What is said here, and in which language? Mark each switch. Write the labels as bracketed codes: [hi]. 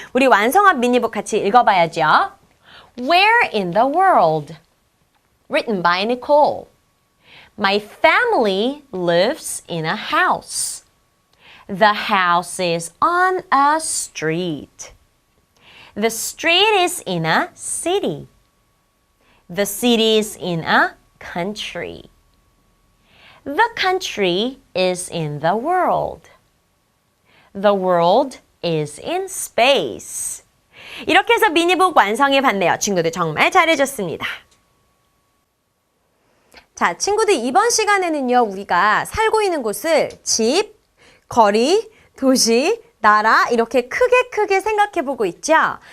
[ko] 우리 완성한 미니북 같이 읽어봐야죠. [en] Where in the world? Written by Nicole. My family lives in a house. The house is on a street. The street is in a city. The city is in a country. The country is in the world. The world is in space. [ko] 이렇게 해서 미니북 완성해 봤네요. 친구들 정말 잘해줬습니다. 자, 친구들 이번 시간에는요, 우리가 살고 있는 곳을 집, 거리, 도시, 나라 이렇게 크게 생각해보고 있죠?